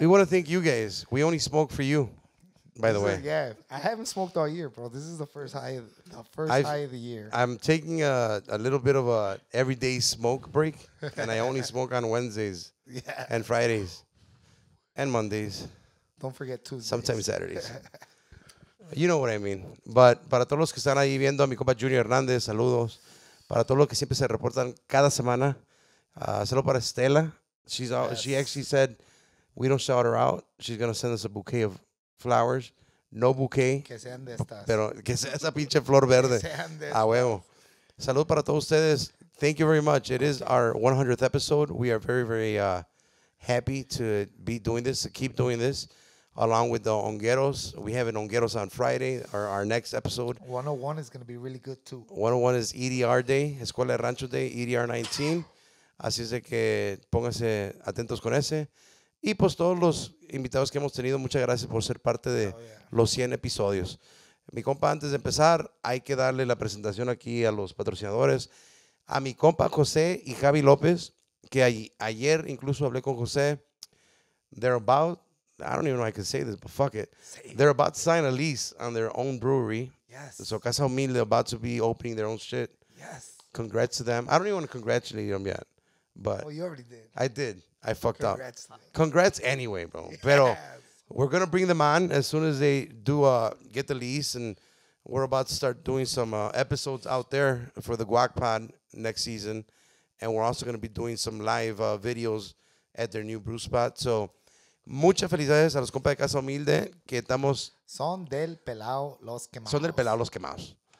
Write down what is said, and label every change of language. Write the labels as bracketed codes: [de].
[en] We want to thank you guys. We only smoke for you, by the This way. is- yeah. I haven't smoked all year, bro. This is the first high of the year. I'm taking a little bit of a everyday smoke break, and I only smoke on Wednesdays Yeah. and Fridays and Mondays, Don't forget Tuesdays. sometimes Saturdays. You know what I mean. [es] But para todos los que están ahí viendo a mi compa Junior Hernández, saludos. Para todos los que siempre se reportan cada semana, saludo para Estela. [en] She actually said we don't shout her out. She's going to send us a bouquet of flowers. No bouquet, [es] Que sean de estas. pero que sea esa pinche flor verde. Sean de A huevo. Salud para todos ustedes. [en] Thank you very much. It is our 100th episode. We are very, very happy to be doing this, to keep doing this, along with the Hongueros. We have an Hongueros on Friday, our next episode. 101 is going to be really good too. 101 is EDR Day, Escuela de Rancho Day, EDR 19. [es] Así es de que pónganse atentos con ese. Y pues todos los invitados que hemos tenido, muchas gracias por ser parte de los 100 episodios. Mi compa, antes de empezar, hay que darle la presentación aquí a los patrocinadores. A mi compa José y Javi López, que ayer incluso hablé con José. [en] They're about, I don't even know if I can say this, but fuck it. They're about to sign a lease on their own brewery. Yes. So Casa Humilde about to be opening their own shit. Yes. Congrats to them. I don't even want to congratulate them yet, but Oh, you already did. I did. I fucked up. Congrats. Congrats anyway, bro. Pero Yes. we're going to bring them on as soon as they do get the lease, and we're about to start doing some episodes out there for the Guac Pod next season, and we're also going to be doing some live videos at their new brew spot. [es] So, muchas felicidades a los compas de Casa Humilde que estamos, Son del pelao los quemados. son del pelado los quemados.